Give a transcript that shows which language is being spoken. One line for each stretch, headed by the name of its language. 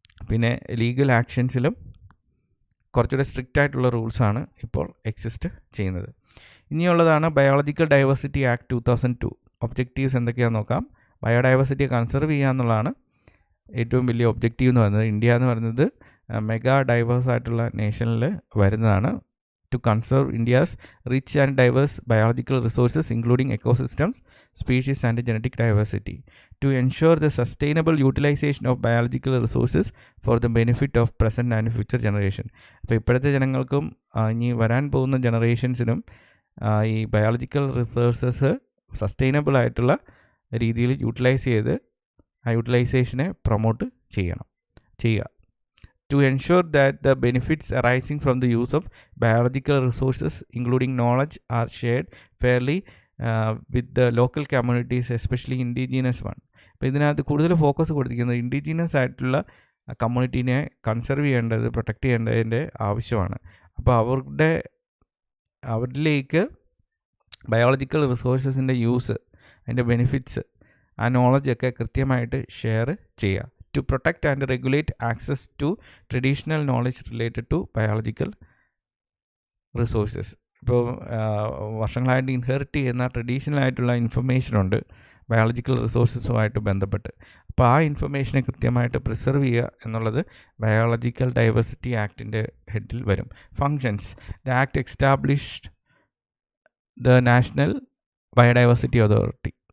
Malayalam: പിന്നെ ലീഗൽ ആക്ഷൻസിലും കുറച്ചുകൂടെ സ്ട്രിക്റ്റ് ആയിട്ടുള്ള റൂൾസാണ് ഇപ്പോൾ എക്സിസ്റ്റ് ചെയ്യുന്നത്. ഇനിയുള്ളതാണ് ബയോളജിക്കൽ ഡൈവേഴ്സിറ്റി ആക്ട് 2002. ഒബ്ജക്റ്റീവ്സ് എന്തൊക്കെയാണെന്ന് നോക്കാം. ബയോഡൈവേഴ്സിറ്റിയെ കൺസർവ് ചെയ്യുക എന്നുള്ളതാണ് ഏറ്റവും വലിയ ഒബ്ജക്റ്റീവ് എന്ന് പറയുന്നത്. ഇന്ത്യ എന്ന് പറയുന്നത് മെഗാ ഡൈവേഴ്സ് ആയിട്ടുള്ള നേഷനിൽ വരുന്നതാണ്.
English: to conserve India's rich and diverse biological resources including ecosystems, species and genetic diversity, to ensure the sustainable utilization of biological resources for the benefit of present and future generation.
Malayalam: അപ്പോൾ ഇപ്പോഴത്തെ ജനങ്ങൾക്കും ഇനി വരാൻ പോകുന്ന ജനറേഷൻസിനും ഈ biological resources sustainable ആയിട്ടുള്ള രീതിയിൽ utilise ചെയ്ത് ആ യൂട്ടിലൈസേഷനെ പ്രൊമോട്ട് ചെയ്യുക.
English: To ensure that the benefits arising from the use of biological resources, including knowledge, are shared fairly with the local communities, especially indigenous one.
Malayalam: അപ്പോൾ ഇതിനകത്ത് കൂടുതൽ ഫോക്കസ് കൊടുത്തിരിക്കുന്നത് ഇൻഡിജീനസ് ആയിട്ടുള്ള കമ്മ്യൂണിറ്റീനെ കൺസർവ് ചെയ്യേണ്ടത്, പ്രൊട്ടക്റ്റ് ചെയ്യേണ്ടതിൻ്റെ ആവശ്യമാണ്. അപ്പോൾ അവരിലേക്ക് ബയോളജിക്കൽ റിസോഴ്സസിൻ്റെ യൂസ്, അതിൻ്റെ ബെനിഫിറ്റ്സ്, ആ നോളജൊക്കെ കൃത്യമായിട്ട് ഷെയർ ചെയ്യുക.
English: To protect and regulate access to traditional knowledge related to biological resources.
Malayalam: ഇപ്പോൾ വർഷങ്ങളായിട്ട് ഇൻഹെറിറ്റ് ചെയ്യുന്ന ട്രഡീഷണൽ ആയിട്ടുള്ള ഇൻഫർമേഷനുണ്ട് ബയോളജിക്കൽ റിസോഴ്സസുമായിട്ട് ബന്ധപ്പെട്ട്. അപ്പോൾ ആ ഇൻഫർമേഷനെ കൃത്യമായിട്ട് പ്രിസർവ് ചെയ്യുക എന്നുള്ളത് ബയോളജിക്കൽ ഡൈവേഴ്സിറ്റി ആക്ടിൻ്റെ ഹെഡിൽ വരും.
English: Functions: the act established the national biodiversity authority.